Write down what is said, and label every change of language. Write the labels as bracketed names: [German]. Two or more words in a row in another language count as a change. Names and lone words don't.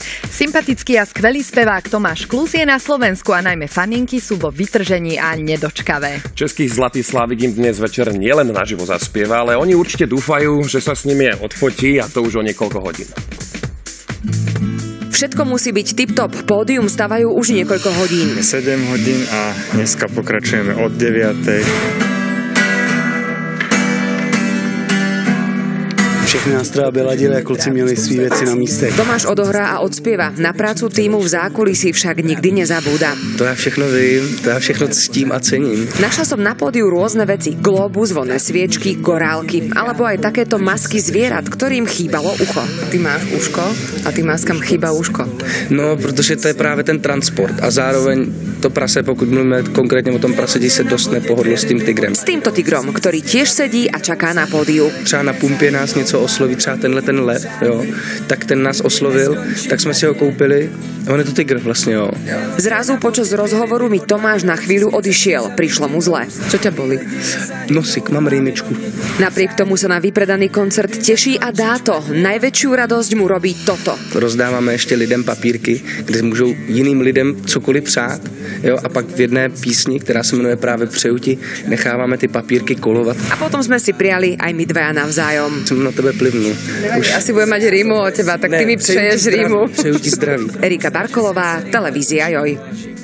[Slovak] Sympatický a skvelý spevák Tomáš Klus je na Slovensku a najmä faninky sú vo vytržení a nedočkavé. Český zlatý Slávik im dnes večer nielen naživo zaspieva, ale oni určite dúfajú, že sa s nimi odfotí, a to už o niekoľko hodín. Všetko musí byť tip-top. Pódium stavajú už niekoľko hodín. 7 hodín a dneska pokračujeme od 9. [Czech] Všechny nástroje vyladili a kluci měli svý věci na místech. [Slovak] Tomáš odohrá a odspieva. Na prácu týmu v zákulisí však nikdy nezabúda. [Czech] To ja všechno vím, to ja všechno ctím a cením. [Slovak] Našla som na pódiu rôzne veci. Globus, vonné sviečky, korálky, alebo aj takéto masky zvierat, ktorým chýbalo ucho. Ty máš uško a tým maskám chýba uško. [Czech] No, protože to je právě ten transport a zároveň to prase, pokud mluvíme konkrétně o tom praseti, se dost nepohodlo s tím tigrem. [Slovak] S týmto tigrom, ktorý tiež sedí a čaká na pódiu. [Czech] Třeba na pumpě nás něco osloví, třeba ten lev, jo, tak ten nás oslovil, tak jsme si ho koupili. On je to tygr vlastně, jo. [Slovak] Zrazu počas rozhovoru mi Tomáš na chvíľu odišiel. Prišlo mu zle. Čo ťa boli? Nosik, mám rýmičku. Napriek tomu sa na vypredaný koncert teší a dá to. Najväčšiu radosť mu robí toto. [Czech] Rozdáváme ještě lidem papírky, kde můžou jiným lidem cokoliv přát, jo, a pak v jedné písni, která se jmenuje právě Přeju ti, necháváme ty papírky kolovat. [Slovak] A potom sme si prijali aj my dvaja navzájom. [Czech] Jsem na tebe plivnu. [Slovak] Už asi budem mať rímu od teba, tak [Czech] ty mi přeješ [Slovak] rímu. [Czech] Přeju ti zdraví. [Slovak] Erika Barkolová, televízia Joj.